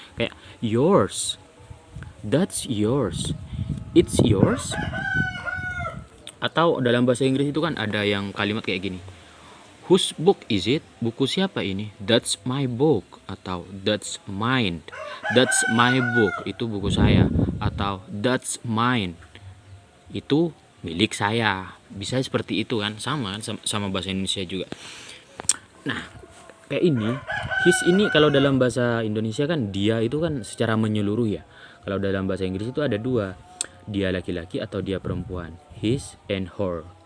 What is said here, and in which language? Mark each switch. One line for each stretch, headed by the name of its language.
Indonesian: Kayak
English: yours, that's yours, it's yours.
Indonesian: Atau dalam bahasa Inggris itu kan ada yang kalimat kayak gini,
English: whose book is it?
Indonesian: Buku siapa ini?
English: That's my book.
Indonesian: Atau
English: that's mine, that's my book,
Indonesian: itu buku saya. Atau
English: that's mine,
Indonesian: itu milik saya. Bisa seperti itu kan, sama bahasa Indonesia juga. Nah, kayak ini, his ini kalau dalam bahasa Indonesia kan dia itu kan secara menyeluruh ya. Kalau dalam bahasa Inggris itu ada dua, dia laki-laki atau dia perempuan,
English: his and her.